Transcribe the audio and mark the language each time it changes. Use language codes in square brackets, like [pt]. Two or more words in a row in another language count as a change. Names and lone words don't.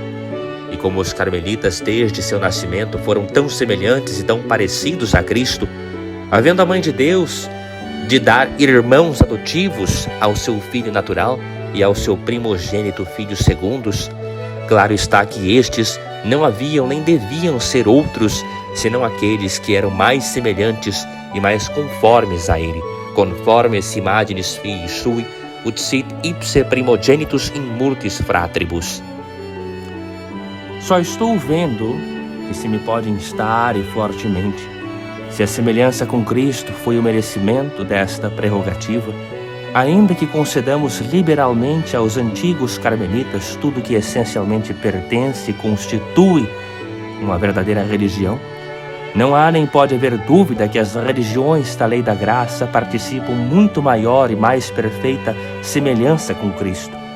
[pt] E como os carmelitas desde seu nascimento foram tão semelhantes e tão parecidos a Cristo, havendo a Mãe de Deus de dar irmãos adotivos ao seu filho natural e ao seu primogênito filho segundos, claro está que estes não haviam nem deviam ser outros, senão aqueles que eram mais semelhantes e mais conformes a ele, [la] conformes imaginis fii sui, ut sit ipse primogenitus in multis fratribus. [pt] Só estou vendo que se me pode instar e fortemente, se a semelhança com Cristo foi o merecimento desta prerrogativa, ainda que concedamos liberalmente aos antigos carmelitas tudo que essencialmente pertence e constitui uma verdadeira religião, não há nem pode haver dúvida que as religiões da lei da graça participam muito maior e mais perfeita semelhança com Cristo.